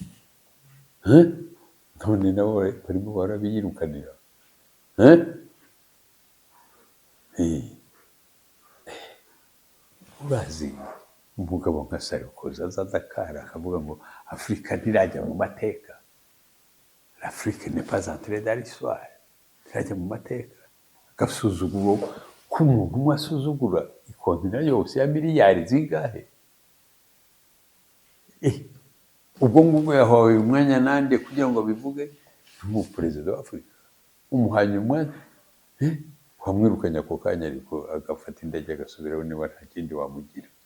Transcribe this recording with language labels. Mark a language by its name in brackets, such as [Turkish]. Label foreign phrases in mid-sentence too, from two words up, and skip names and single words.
[Kinyarwanda] None nabo barimo barabiyirukanira. Urazi umugabo nka Sarkozy aza Dakar akavuga ngo Afurika ntirajya mu mateka. [French] L'Afrique n'est pas entrée dans l'histoire. [Kinyarwanda] Ntirajya mu mateka. Agasuzuguro k'umuntu umwe asuzugura ikontina yose ya miliyari zingahe. Ubwo ngubwo yahawe umwanya nande kugira ngo bivuge nk'umuperezida wa Afurika. Umuhanye umwanya wamwirukanye ako kanya, ariko agafata indege agasubiraho niba nta kindi wamugira.